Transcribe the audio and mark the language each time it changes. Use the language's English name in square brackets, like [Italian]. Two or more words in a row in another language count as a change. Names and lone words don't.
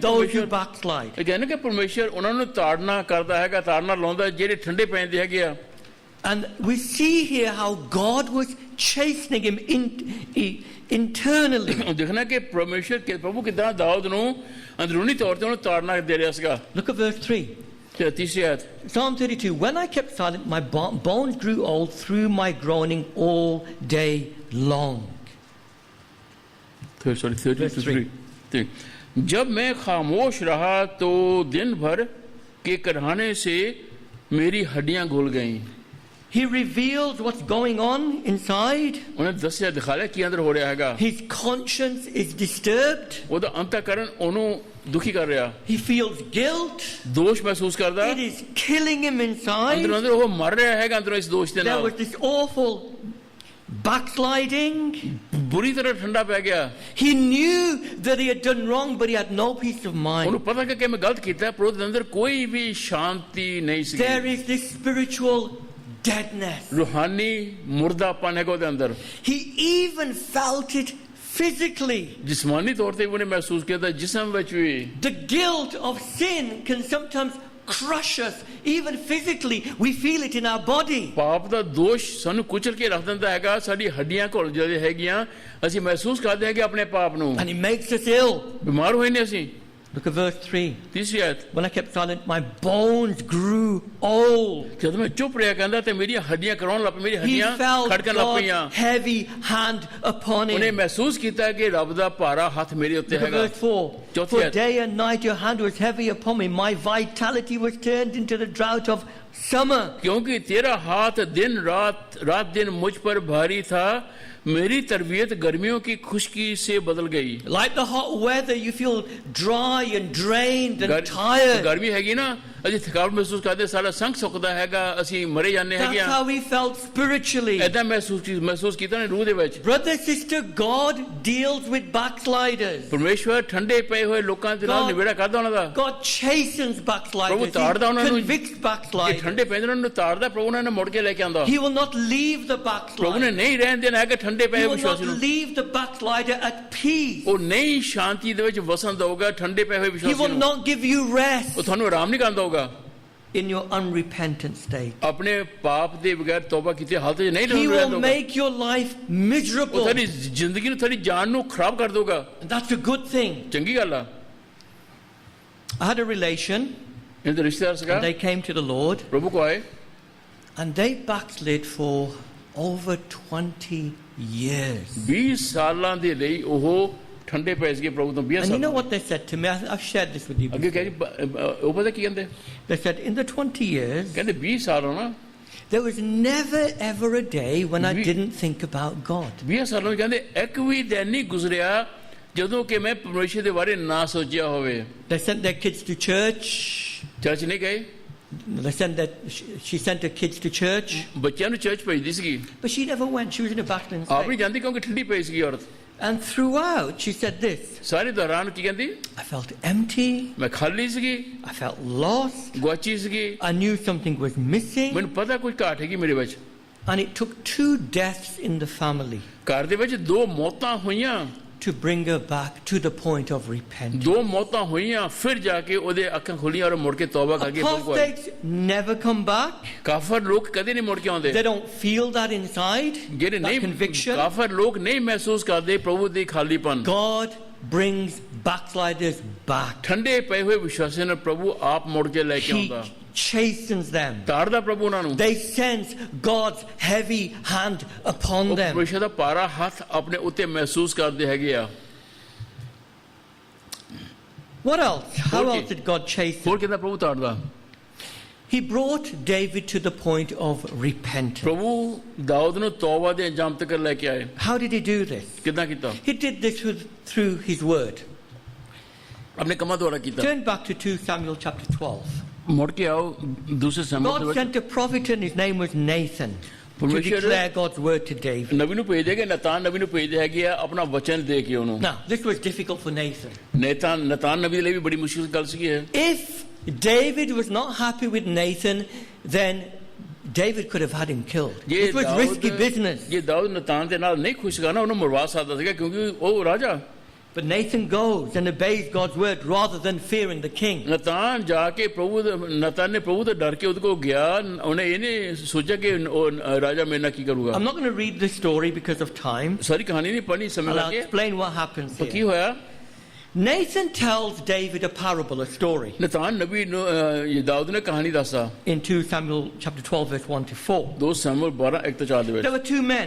[English] those who [Punjabi] ਪਰਮੇਸ਼ਰ [English] backslide. [Punjabi] ਇਹ ਕਹਿਣਾ ਕਿ ਪਰਮੇਸ਼ਰ ਉਹਨਾਂ ਨੂੰ ਤਾੜਨਾ ਕਰਦਾ ਹੈਗਾ, ਤਾੜਨਾ ਲਾਉਂਦਾ ਜਿਹੜੇ ਠੰਡੇ ਪੈਂਦੇ ਹੈਗੇ ਆ। [English] And we see here how God was chastening him internally. [Punjabi] ਦੇਖਣਾ ਕਿ ਪਰਮੇਸ਼ਰ ਪ੍ਰਭੂ ਕਿਦਾਂ ਦਾਊਦ ਨੂੰ ਅੰਦਰੂਨੀ ਤੌਰ ਤੇ ਉਹਨੂੰ ਤਾੜਨਾ ਦੇ ਰਿਹਾ ਸੀਗਾ। [English] Look at verse 3. [Punjabi] ਤੇ ਤੀਸਰੀ ਆਇਤ [English] Psalm 32. When I kept silent, my bones grew old through my groaning all day long. Sorry, 33. [Hindi] जब मैं खामोश रहा तो दिन भर के कराहने से मेरी हड्डियां घुल गईं। [English] He reveals what's going on inside. [Punjabi] ਉਹਨੇ ਦੱਸਿਆ ਦਿਖਾਇਆ ਕੀ ਅੰਦਰ ਹੋ ਰਿਹਾ ਹੈਗਾ [English] His conscience is disturbed. [Punjabi] ਉਹਦਾ ਅੰਤःਕਰਨ ਉਹਨੂੰ ਦੁਖੀ ਕਰ ਰਿਹਾ [English] He feels guilt. [Punjabi] ਦੋਸ਼ ਮਹਿਸੂਸ ਕਰਦਾ [English] It is killing him inside. [Punjabi] ਅੰਦਰੋਂ ਅੰਦਰ ਉਹ ਮਰ ਰਿਹਾ ਹੈਗਾ ਅੰਦਰੋਂ ਇਸ ਦੋਸ਼ ਦੇ [English] There [Punjabi] ਨਾਲ [English] was this awful backsliding. [Punjabi] ਬੁਰੀ ਤਰ੍ਹਾਂ ਠੰਡਾ ਪੈ ਗਿਆ [English] He knew that he had done wrong, but he had no peace of mind. [Punjabi] ਉਹਨੂੰ ਪਤਾ ਕਿ ਮੈਂ ਗਲਤ ਕੀਤਾ ਪਰ ਉਹਦੇ ਅੰਦਰ ਕੋਈ ਵੀ ਸ਼ਾਂਤੀ ਨਹੀਂ ਸੀ [English] There is this spiritual deadness. [Punjabi] ਰੂਹਾਨੀ ਮੁਰਦਾਪਨ ਹੈਗਾ ਉਹਦੇ ਅੰਦਰ [English] He even felt it physically. [Punjabi] ਜਿਸਮਾਨੀ ਤੌਰ ਤੇ ਵੀ ਉਹਨੇ ਮਹਿਸੂਸ ਕੀਤਾ ਜਿਸਮ ਵਿੱਚ ਵੀ [English] The guilt of sin can sometimes crush us, even physically. We feel it in our body. [Punjabi] ਪਾਪ ਦਾ ਦੋਸ਼ ਸਾਨੂੰ ਕੁਚਲ ਕੇ ਰੱਖ ਦਿੰਦਾ ਹੈਗਾ ਸਾਡੀ ਹੱਡੀਆਂ ਘੁਲ ਜਾਂਦੀਆਂ ਹੈਗੀਆਂ ਅਸੀਂ ਮਹਿਸੂਸ ਕਰਦੇ ਹਾਂ ਕਿ ਆਪਣੇ ਪਾਪ ਨੂੰ [English] And it makes us ill. [Punjabi] ਬਿਮਾਰ ਹੋਏ ਨੇ ਅਸੀਂ [English] Look at verse 3. [Punjabi] ਤੀਸਰੀ ਆਇਤ [English] When I kept silent, my bones grew old. [Punjabi] ਜਦੋਂ ਮੈਂ ਚੁੱਪ ਰਿਹਾ ਕਹਿੰਦਾ ਤੇ ਮੇਰੀਆਂ ਹੱਡੀਆਂ ਕਰਾਉਣ ਲੱਗ ਪਈ ਮੇਰੀ [English] He [Punjabi] ਹੱਡੀਆਂ [English] felt [Punjabi] ਖੜਕਣ ਲੱਗ ਪਈਆਂ [English] God's heavy hand upon [Punjabi] ਉਹਨੇ [English] him. [Punjabi] ਮਹਿਸੂਸ ਕੀਤਾ ਕਿ ਰੱਬ ਦਾ ਭਾਰਾ ਹੱਥ ਮੇਰੇ ਉੱਤੇ [English] Look at [Punjabi] ਹੈਗਾ [English] verse 4. [Punjabi] Chauthi [English] For [Punjabi] ayat. [English] day and night your hand was heavy upon me. My vitality was turned into the drought of summer. [Hindi] क्योंकि तेरा हाथ दिन रात दिन मुझ पर भारी था मेरी तरबियत गर्मियों की खुश्की से बदल गई [English] Like the hot weather, you feel dry and drained and tired. [Punjabi] ਗਰਮੀ ਹੈਗੀ ਨਾ ਅਸੀਂ ਥਕਾਵਟ ਮਹਿਸੂਸ ਕਰਦੇ ਸਾਡਾ ਸੰਗ ਸੁੱਕਦਾ ਹੈਗਾ ਅਸੀਂ ਮਰੇ ਜਾਂਦੇ ਹੈਗੇ [English] That's [Punjabi] ਆ [English] how he felt spiritually. [Punjabi] ਐਦਾਂ ਮਹਿਸੂਸ ਕੀਤਾ ਨੇ ਰੂਹ ਦੇ ਵਿੱਚ [English] Brother, sister, God deals with backsliders. [Punjabi] ਪਰਮੇਸ਼ਵਰ ਠੰਡੇ ਪਏ ਹੋਏ ਲੋਕਾਂ ਦੇ ਨਾਲ [English] God- [Punjabi] ਨਿਬੇੜਾ ਕਰਦਾ ਉਹਨਾਂ ਦਾ [English] God chastens backsliders. [Punjabi] ਪ੍ਰਭੂ [English] He [Punjabi] ਤਾੜਦਾ ਉਹਨਾਂ ਨੂੰ [English] convicts [Punjabi] ਜੇ [English] backsliders. [Punjabi] ਠੰਡੇ ਪੈਂਦੇ ਉਹਨਾਂ ਨੂੰ ਤਾੜਦਾ ਪ੍ਰਭੂ ਉਹਨਾਂ ਨੂੰ ਮੁੜ ਕੇ ਲੈ ਕੇ ਆਉਂਦਾ [English] He will not leave the [Punjabi] ਪ੍ਰਭੂ ਨੇ [English] backslider. [Punjabi] ਨਹੀਂ ਰਹਿਣ ਦੇਣਾ ਹੈਗਾ ਠੰਡੇ ਪਏ [English] He [Punjabi] ਹੋਏ [English] will not [Punjabi] ਵਿਸ਼ਵਾਸੀ ਨੂੰ [English] leave the backslider at peace. [Punjabi] ਉਹ ਨਹੀਂ ਸ਼ਾਂਤੀ ਦੇ ਵਿੱਚ ਵਸਣ ਦਊਗਾ ਠੰਡੇ ਪਏ ਹੋਏ [English] He [Punjabi] ਵਿਸ਼ਵਾਸੀ [English] will [Punjabi] ਨੂੰ [English] not give you rest [Punjabi] ਉਹ ਤੁਹਾਨੂੰ ਆਰਾਮ ਨਹੀਂ ਕਰਨ ਦਊਗਾ [English] in your unrepentant state. [Punjabi] ਆਪਣੇ ਪਾਪ ਦੇ ਬਗੈਰ ਤੌਬਾ ਕੀਤੇ ਹਾਲਤ 'ਚ ਨਹੀਂ [English] He [Punjabi] ਰਹਿਣ [English] will [Punjabi] ਦਊਗਾ [English] make your life [Punjabi] ਉਹ [English] miserable. [Punjabi] ਤੁਹਾਡੀ ਜ਼ਿੰਦਗੀ ਨੂੰ ਤੁਹਾਡੀ ਜਾਨ ਨੂੰ ਖਰਾਬ ਕਰ ਦਊਗਾ [English] And that's a good thing. [Punjabi] ਚੰਗੀ ਗੱਲ ਆ [English] I had a relation, [Punjabi] ਇਹਨਾਂ ਦੇ ਰਿਸ਼ਤੇਦਾਰ ਸੀਗਾ [English] and they came to the Lord, [Punjabi] ਪ੍ਰਭੂ ਕੋ ਆਏ [English] and they backslid for over 20 years. [Punjabi] 20 ਸਾਲਾਂ ਦੇ ਲਈ ਉਹ ਠੰਡੇ ਪੈ ਗਏ ਪ੍ਰਭੂ ਤੋਂ 20 [English] And you know [Punjabi] ਸਾਲ [English] what they said to me? I've shared this with you [Punjabi] ਅੱਗੇ [English] before. [Punjabi] ਕਹਿੰਦੇ ਉਹ ਪਤਾ ਕੀ ਕਹਿੰਦੇ [English] They said, in the 20 years, [Punjabi] ਕਹਿੰਦੇ 20 ਸਾਲ ਹੋਣਾ [English] there was never ever a day when I We- didn't think about God. [Punjabi] 20 ਸਾਲਾਂ ਵਿੱਚ ਕਹਿੰਦੇ ਇੱਕ ਵੀ ਦਿਨ ਨਹੀਂ ਗੁਜ਼ਰਿਆ ਜਦੋਂ ਕਿ ਮੈਂ ਪਰਮੇਸ਼ਰ ਦੇ ਬਾਰੇ ਨਾ ਸੋਚਿਆ ਹੋਵੇ [English] They sent their kids to church. [Punjabi] ਚਰਚ ਨਹੀਂ ਗਏ [English] They sent that she sent her kids to church, [Punjabi] ਬੱਚਿਆਂ ਨੂੰ ਚਰਚ ਭੇਜਦੀ ਸੀਗੀ [English] but she never went. She was in a backslidden [Punjabi] ਆਪ [English] state. [Punjabi] ਨਹੀਂ ਜਾਂਦੀ ਕਿਉਂਕਿ ਠੰਡੀ ਪਈ ਸੀਗੀ ਔਰਤ [English] And throughout, she said this: [Punjabi] ਸਾਰੇ ਦੌਰਾਨ ਕੀ ਕਹਿੰਦੀ [English] I felt empty. [Punjabi] ਮੈਂ ਖਾਲੀ ਸੀਗੀ [English] I felt lost. [Punjabi] ਗੁਆਚੀ ਸੀਗੀ [English] I knew something was missing. [Punjabi] ਮੈਨੂੰ ਪਤਾ ਕੁਝ ਘਾਟ ਹੈਗੀ ਮੇਰੇ ਵਿੱਚ [English] And it took 2 deaths in the family [Punjabi] ਘਰ ਦੇ ਵਿੱਚ 2 ਮੌਤਾਂ ਹੋਈਆਂ [English] to bring her back to the point of repentance. [Punjabi] 2 ਮੌਤਾਂ ਹੋਈਆਂ ਫਿਰ ਜਾ ਕੇ ਉਹਦੇ ਅੱਖਾਂ ਖੁੱਲੀਆਂ ਔਰ ਮੁੜ ਕੇ ਤੌਬਾ ਕਰਕੇ ਪ੍ਰਭੂ ਕੋਲ ਆਏ। [English] Apostates never come back. [Punjabi] ਕਾਫਰ ਲੋਕ ਕਦੇ ਨਹੀਂ ਮੁੜ ਕੇ ਆਉਂਦੇ [English] They don't feel that inside, [Punjabi] ਜਿਹੜੇ [English] that [Punjabi] ਨਹੀਂ [English] conviction. [Punjabi] ਕਾਫਰ ਲੋਕ ਨਹੀਂ ਮਹਿਸੂਸ ਕਰਦੇ ਪ੍ਰਭੂ ਦੀ ਖਾਲੀਪਨ [English] God brings backsliders back. [Punjabi] ਠੰਡੇ ਪਏ ਹੋਏ ਵਿਸ਼ਵਾਸੀਆਂ ਨੂੰ ਪ੍ਰਭੂ ਆਪ ਮੁੜ ਕੇ ਲੈ ਕੇ [English] He [Punjabi] ਆਉਂਦਾ [English] chastens them. [Punjabi] ਤਾੜਦਾ ਪ੍ਰਭੂ ਉਹਨਾਂ ਨੂੰ [English] They sense God's heavy hand upon [Punjabi] ਉਹ [English] them. [Punjabi] ਪਰਮੇਸ਼ਰ ਦਾ ਭਾਰਾ ਹੱਥ ਆਪਣੇ ਉੱਤੇ ਮਹਿਸੂਸ ਕਰਦੇ ਹੈਗੇ ਆ [English] What else? How Okay. else did God chasten? [Punjabi] ਹੋਰ ਕਿਦਾਂ ਪ੍ਰਭੂ ਤਾੜਦਾ [English] He brought David to the point of repentance. [Punjabi] ਪ੍ਰਭੂ ਦਾਊਦ ਨੂੰ ਤੌਬਾ ਦੇ ਅੰਜਾਮ ਤੱਕ ਲੈ ਕੇ ਆਏ [English] How did he do this? [Punjabi] ਕਿਦਾਂ ਕੀਤਾ [English] He did this through his word. [Punjabi] ਆਪਣੇ ਕੰਮਾਂ ਦੁਆਰਾ ਕੀਤਾ [English] Turn back to 2 Samuel chapter 12. [Punjabi] ਮੁੜ ਕੇ ਆਓ ਦੂਸਰੇ ਸਮੇਂ ਦੇ [English] God [Punjabi] ਵਿੱਚ [English] sent a prophet and his name was Nathan to Permission- declare God's word to David. [Punjabi] ਨਬੀ ਨੂੰ ਭੇਜਦੇ ਕਿ ਨਤਾਨ ਨਬੀ ਨੂੰ ਭੇਜਦੇ ਹੈਗੇ ਆ ਆਪਣਾ ਵਚਨ ਦੇ ਕੇ ਉਹਨੂੰ [English] Now, this was difficult for Nathan. [Punjabi] ਨਤਾਨ ਨਬੀ ਦੇ ਲਈ ਵੀ ਬੜੀ ਮੁਸ਼ਕਿਲ ਗੱਲ ਸੀਗੀ ਇਹ [English] If David was not happy with Nathan, then David could have had him killed. [Punjabi] ਜੇ [English] It was risky business. [Punjabi] ਜੇ ਦਾਊਦ ਨਤਾਨ ਦੇ ਨਾਲ ਨਹੀਂ ਖੁਸ਼ ਸੀਗਾ ਨਾ ਉਹਨੂੰ ਮਰਵਾ ਸਕਦਾ ਸੀਗਾ ਕਿਉਂਕਿ ਉਹ ਰਾਜਾ [English] But Nathan goes and obeys God's word rather than fearing the king. [Punjabi] ਨਤਾਨ ਜਾ ਕੇ ਨਤਾਨ ਨੇ ਪ੍ਰਭੂ ਤੋਂ ਡਰ ਕੇ ਉਹਦੇ ਕੋਲ ਗਿਆ ਉਹਨੇ ਇਹਨੇ ਸੋਚਿਆ ਕਿ ਉਹ ਰਾਜਾ ਮੇਰੇ ਨਾਲ ਕੀ ਕਰੂਗਾ [English] I'm not going to read this story because of time. [Punjabi] ਸਾਰੀ ਕਹਾਣੀ ਨਹੀਂ ਪੜ੍ਹਨੀ ਸਮੇਂ [English] I'll [Punjabi] ਲੱਗੇ [English] explain what happens [Punjabi] ਤਾਂ ਕੀ [English] here. [Punjabi] ਹੋਇਆ [English] Nathan tells David a parable, a story, [Punjabi] ਨਤਾਨ ਨਬੀ ਨੂੰ ਦਾਊਦ ਨੇ ਕਹਾਣੀ ਦੱਸਾ [English] in 2 Samuel chapter 12, verse 1 to 4. [Punjabi] 2 ਸਮੂਏਲ 12:1-4 ਦੇ ਵਿੱਚ [English] There were 2 men,